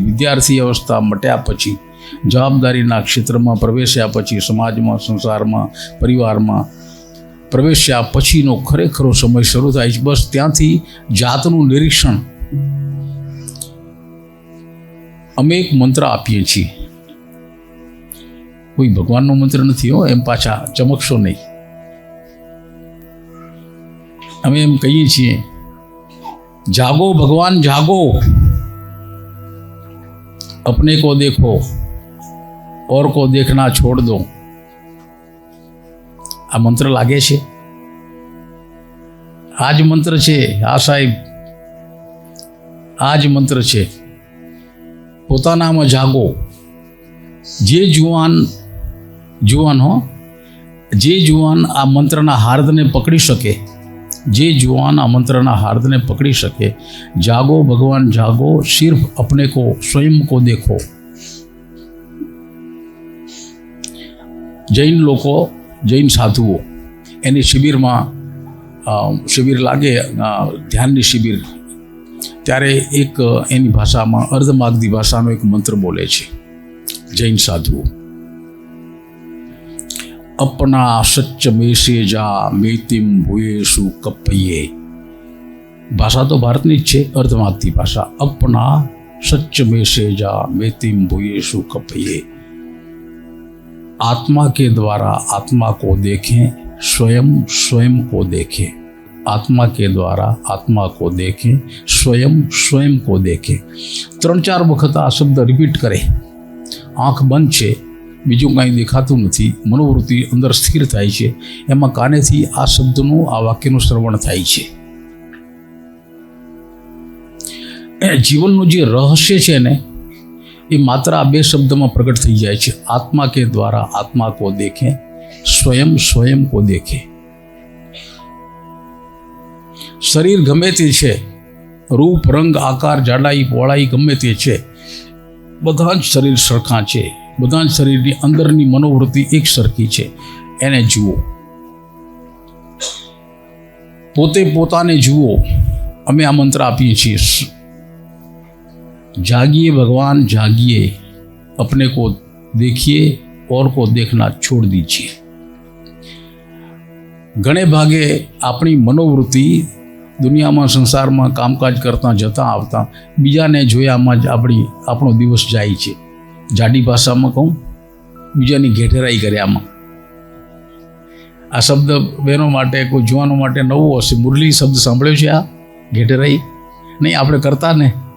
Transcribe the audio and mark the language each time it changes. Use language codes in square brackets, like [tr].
[gu] વિદ્યાર્થી અવસ્થા મટ્યા પછી, જવાબદારીના ક્ષેત્રમાં પ્રવેશ્યા પછી, સમાજમાં, સંસારમાં, પરિવારમાં પ્રવેશ્યા પછીનો ખરેખરો સમય શરૂ થાય છે. બસ ત્યાંથી જાતનું નિરીક્ષણ. અમે એક મંત્ર આપીએ છીએ, કોઈ ભગવાનનો મંત્ર નથી હો, એમ પાછા ચમકશો નહીં. અમે એમ કહીએ છીએ, જાગો ભગવાન જાગો, [hi] अपने को देखो और को देखना छोड़ दो. [gu] આ મંત્ર લાગે છે? આ જ મંત્ર છે. હા સાહેબ, આ જ મંત્ર છે. પોતાનામાં જાગો. જે જુવાન આ મંત્રના હાર્દને પકડી શકે જે जुआन આ મંત્રના હાર્દને પકડી શકે, જાગો ભગવાન જાગો, સિર્ફ [hi] अपने को स्वयं को देखो. [gu] જૈન લોકો, જૈન સાધુઓ એની શિબિરમાં શિબિર લાગે, ધ્યાનની શિબિર, ત્યારે એક એની ભાષામાં અર્ધમાગધી ભાષાનો એક મંત્ર બોલે છે જૈન સાધુઓ. [pra] अपना सच्च में से जा मेतिम भूयेशु कपये. [gu] भाषा तो भारतनी જ છે, અર્ધમાગધી ભાષા. [pra] अपना सच्च में से जा मेतिम भूयेशु कपये. [hi] आत्मा के द्वारा आत्मा को देखें, स्वयं स्वयं को देखें. आत्मा के द्वारा आत्मा को देखें, स्वयं स्वयं को देखें. [gu] 3-4 વખત આ શબ્દ રિપીટ કરે. આંખ બંધ છે, બીજું કાંઈ દેખાતું નથી, મનોવૃત્તિ અંદર સ્થિર થાય છે, એમાં કાનેથી આ શબ્દનું, આ વાક્યનું શ્રવણ થાય છે. એ જીવનનું જે રહસ્ય છે ને, એ માત્ર આ 2 શબ્દમાં પ્રગટ થઈ જાય છે. [hi] આત્મા કે દ્વારા આત્મા કો દેખે, સ્વયં સ્વયં કો દેખે. [gu] શરીર ગમે તે છે, રૂપ રંગ આકાર જાડાઈ પહોળાઈ ગમે તે છે, બધા જ શરીર સરખા છે, બધા જ શરીરની અંદરની મનોવૃત્તિ એક સરખી છે. એને જુઓ, પોતે પોતાને જુઓ. અમે આ મંત્ર આપીએ છીએ, [hi] जागिए भगवान जागिए, अपने को देखिए और को देखना छोड़ दीजिए. [gu] घणे भागे अपनी मनोवृत्ति दुनियाમાં સંસારમાં કામકાજ કરતા જતા આવતા બીજાને જોયામાં જ આપણો દિવસ જાય છે. જાડી ભાષામાં કહું, બીજાની ઘેઠરાઈ કર્યામાં. આ શબ્દ બહેનો માટે, કોઈ જુવાનો માટે નવો હશે. મુરલી શબ્દ સાંભળ્યો છે? આ ઘેઠરાઈ નહીં, આપણે કરતા ને.